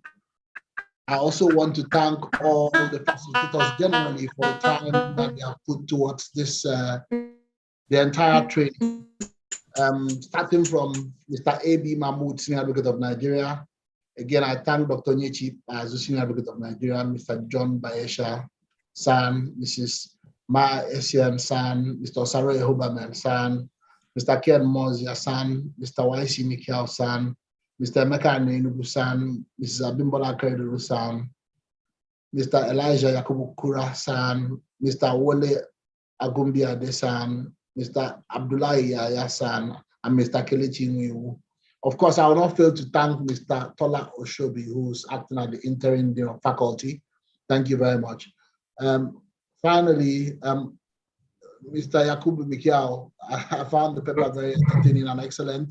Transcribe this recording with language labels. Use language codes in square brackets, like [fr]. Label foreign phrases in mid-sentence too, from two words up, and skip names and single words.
[en] I also want to thank all the facilitators generally for the time that they have put towards this, the entire training. Starting from Mr. A.B. Mahmood, Senior Advocate of Nigeria. Again, I thank Dr. Nyechi as the Senior Advocate of Nigeria, Mr. John Baesha San, Mrs. Ma Esian San, Mr. Saroy Hoberman San, Mr. Ken Mozia San, Mr. YC Mikhail San, Mr. Emeka Anenubu San, Mrs. Abimbola Kereduru San, Mr. Elijah Yakubu Kura San, Mr. Wole Agumbi Ade San, Mr. Abdullahi Yaya San, and Mr. Kelechi Nwiwu. Of course, I will not fail to thank Mr. Tola Oshobi, who's acting at the interim dean of faculty. Thank you very much. Finally, Mr. Yakubu Mikhail, I found the paper very entertaining and excellent.